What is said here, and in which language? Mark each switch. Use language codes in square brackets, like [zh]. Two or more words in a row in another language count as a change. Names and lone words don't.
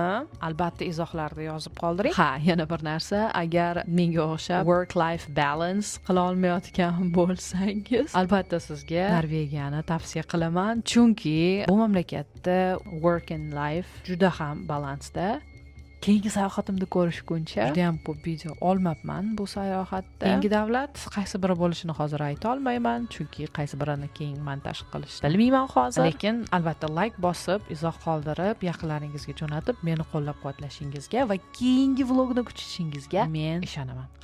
[uz] Albatta izohlarda yozib qoldiring. Ha, yana bir narsa, agar menga o'xshab [en] work-life balance [uz] qila olmayotgan bo'lsangiz, albatta sizga Norvegiyani tavsiya qilaman, chunki bu mamlakatda [en] work and life [uz] juda ham balansda. keyingi sayohatimda ko'rishguncha juda ham ko'p video olmabman bu sayohatda. Keyingi davlat qaysi biri bo'lishini hozir ayta olmayman, chunki qaysi birini keyin montaj qilishni bilmayman hozir. Lekin albatta like bosib, izoh qoldirib, yaqinlaringizga jo'natib, meni qo'llab-quvvatlashingizga va keyingi vlogni kutishingizga men ishonaman.